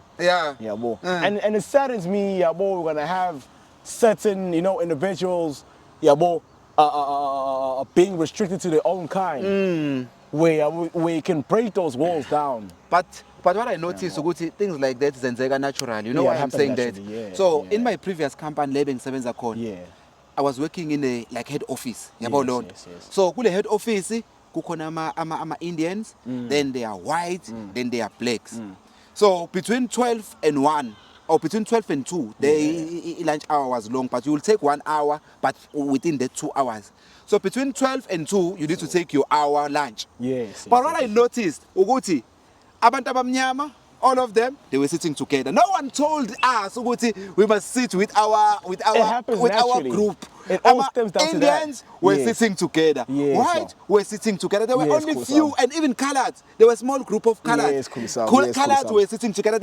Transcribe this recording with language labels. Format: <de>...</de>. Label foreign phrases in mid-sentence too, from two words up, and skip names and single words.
<en>And it saddens me, we're gonna have certain individuals being restricted to their own kind, where we can break those walls down. But what I noticed, things like that zenzeka natural. You know why I'm saying that? So in my previous company, Lebeng Sebenza Con, I was working in a head office. So kule head office</en> <zu>kukhona ama</zu> <en>Indians, then they are white, then they are blacks. So between 12 and 1 or between 12 and 2, the lunch hour was long, but you will take 1 hour, but within the 2 hours. So between 12 and 2, you need to take your hour lunch. But what I noticed,</en> <zu>ukuthi abantu abamnyama,</zu> <en>all of them, they were sitting together. No one told us ukuthi we must sit with our group. It all stems down Indians to that. were sitting together. White were sitting together. There were only few, and even colored. There was a small group of colored. Colored were sitting together.</en>